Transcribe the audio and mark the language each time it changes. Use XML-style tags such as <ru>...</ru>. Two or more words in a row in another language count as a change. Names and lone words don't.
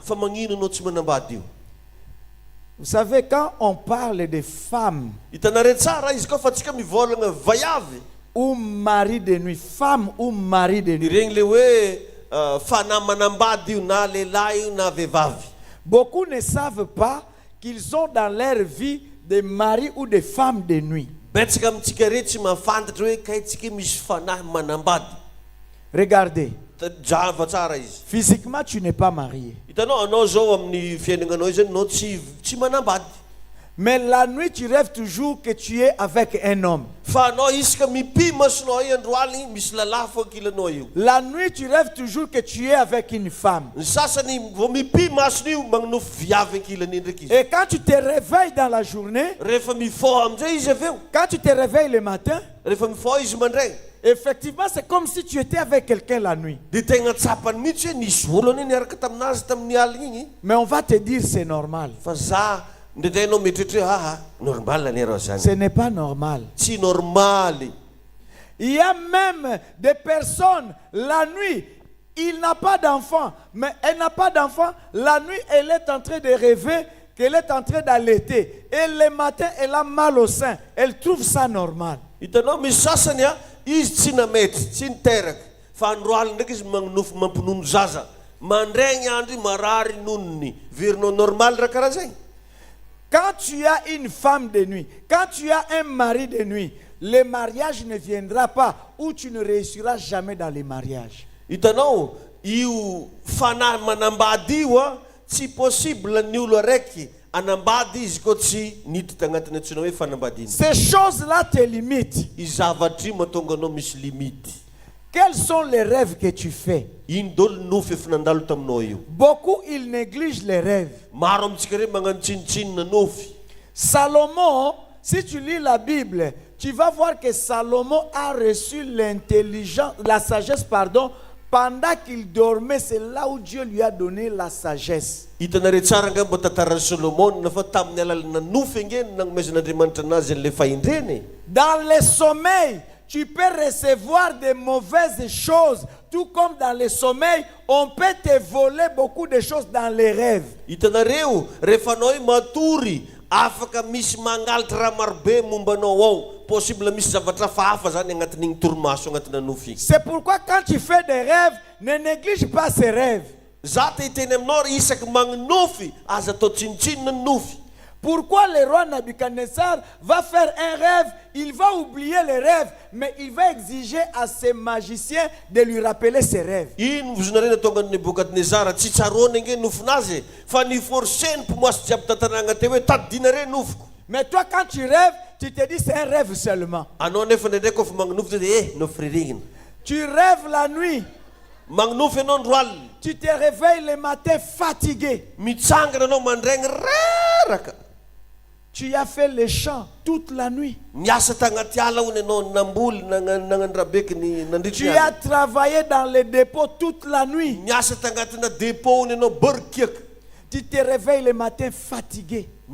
<mg>Fa magnino anao tsy manambady io?</mg> <fr>Vous savez, quand on parle de femmes</fr> <mg>Hitanareo tsara izy koa fa tsika mivolagna vaiavy.</mg> <fr>ou mari de nuit, femme ou mari de nuit,</fr> <mg>Regny le hoe fanahy manambady io na lehilahy io na vehivavy.</mg> <fr>beaucoup ne savent pas qu'ils ont dans leur vie des maris ou des femmes de nuit.</fr> <mg>Betsaka amintsika rery tsy mahafantatra hoe kaitsika misy fanahy manambady.</mg> <fr>Regardez,</fr> <mg>Java tsara izy.</mg> <fr>physiquement tu n'es pas marié.</fr> <mg>Hitanao anao zao amin'ny fiainagnanao zany anao tsy manambady.</mg> <fr>Mais la nuit tu rêves toujours que tu es avec un homme.</fr> <mg>Fa anao isaka mipimasonao io andro aligny misy lalahy fo ankilanao io.</mg> <fr>La nuit tu rêves toujours que tu es avec une femme.</fr> <mg>Ny sasany vao mipimasony io magnonofo viavy ankilany ndraiky izy.</mg> <fr>Et quand tu te réveilles dans la journée,</fr> <mg>Rehefa mifoha amin'izay izy avy eo.</mg> <fr>quand tu te réveilles le matin,</fr> <mg>Rehefa mifoha izy mandraigny.</mg> <fr>effectivement c'est comme si tu étais avec quelqu'un la nuit.</fr> <mg>Dia tegna tsapany mihitsy hoe nisy olo anie niaraka taminazy tamin'ny aligny igny.</mg> <fr>Mais on va te dire c'est normal.</fr> <mg>Fa za ndraindray anao mieritreritra hoe normal anie raha zany.</mg> <fr>Ce n'est pas normal.</fr> <mg>Tsy normaly.</mg> <fr>Il y a même des personnes, la nuit, il n'a pas d'enfant, mais elle n'a pas d'enfant. La nuit, elle est en train de rêver qu'elle est en train d'allaiter. Et le matin, elle a mal au sein. Elle trouve ça normal.</fr> <mg>Hitanao misy sasany izy tsy namety, tsy niteraka. Fa andro alina ndraiky izy magnonofo mampinono zaza. Mandraigny andro marary nonony. Verinao normal raha karaha zay.</mg> <fr>Quand tu as une femme de nuit, quand tu as un mari de nuit, le mariage ne viendra pas où tu ne réussiras jamais dans les mariages.</fr> <mg>Hitanao, io fanahy manambady io a tsy possible ny olo araiky anambady izy koa tsy niditra agnatin'ny antsoina hoe fanambady iny.</mg> <fr>Ces choses-là te limitent.</fr> <mg>I zavatra io mahatonga anao misy limity.</mg> <fr>Quels sont les rêves que tu fais?</fr> <mg>Ino dolo nofy efa nandalo taminao io.</mg> <fr>Beaucoup, ils négligent les rêves.</fr> <mg>Maro amintsika reo magnano tsinitsinina nofy.</mg> <fr>Salomon, si tu lis la Bible, tu vas voir que Salomon a reçu l'intelligence, la sagesse, pardon, pendant qu'il dormait. C'est là où Dieu lui a donné la sagesse.</fr> <mg>Hitanareo tsara nga mba tantaran'i Solomona fa tamin'ny alalana nofy ngeny nagnomezan'Andriamanitra anazy an'ilay fahendreny.</mg> <fr>Dans le sommeil, tu peux recevoir des mauvaises choses. Tout comme dans le sommeil, on peut te voler beaucoup de choses dans les rêves.</fr> <mg>Hitanareo rehefa anao io matory afaka misy mangalatra raha marobe mombanao ao. Possible misy zavatra hafa zany agnatin'igny torimaso agnatina nofy.</mg> <fr>C'est pourquoi quand tu fais des rêves, ne néglige pas ces rêves.</fr> <mg>Za te hiteny aminao isaky magnonofy aza atao tsinitsinina ny nofy.</mg> <fr>Pourquoi le roi Nabucodonosor va faire un rêve, il va oublier les rêves, mais il va exiger à ses magiciens de lui rappeler ses rêves.</fr> <mg>Ino vozonarena tonga ny Nebukadnezara tsy tsaroany nge nofinazy fa ny forceny mpimoasy jiaby tantanagna teo hoe tadidina nofiko.</mg> <fr>Mais toi quand tu rêves, tu te dis c'est un rêve seulement.</fr> <mg>Anao nefa ndraindray kofa magnonofy de nofy ririgna.</mg> <fr>Tu rêves la nuit.</fr> <mg>Magnonofy anao andro alina.</mg> <fr>Tu te réveilles le matin fatigué.</fr> <mg>Mitsangana anao mandraigny raraka.</mg> <fr>Tu as fait les chants toute la nuit. Tu as travaillé dans les dépôts toute la nuit. Tu te réveilles le matin fatigué.</fr>